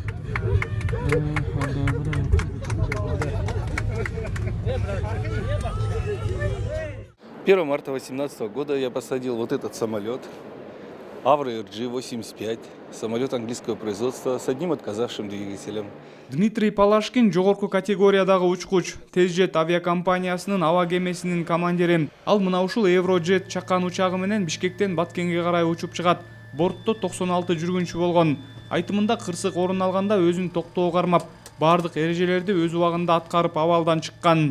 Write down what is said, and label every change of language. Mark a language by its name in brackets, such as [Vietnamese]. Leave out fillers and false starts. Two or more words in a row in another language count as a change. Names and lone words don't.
[Russian] 1 марта 2018 года я посадил вот этот самолет Avro RG-85, самолет английского производства с одним отказавшим двигателем. [Kyrgyz] Дмитрий Палашкин жогорку категориядагы учкуч, Тезжет авиакомпаниясынын аба кемесинин командири. Ал мына ушул Евроджет чакан учагы менен Бишкектен Баткенге карай учуп чыгат. Бортто 96 жүргүнчү болгон. Айтымында кырсык орун алганда өзүн токтоо кармап, бардык эрежелерди өз убагында аткарып абалдан чыккан.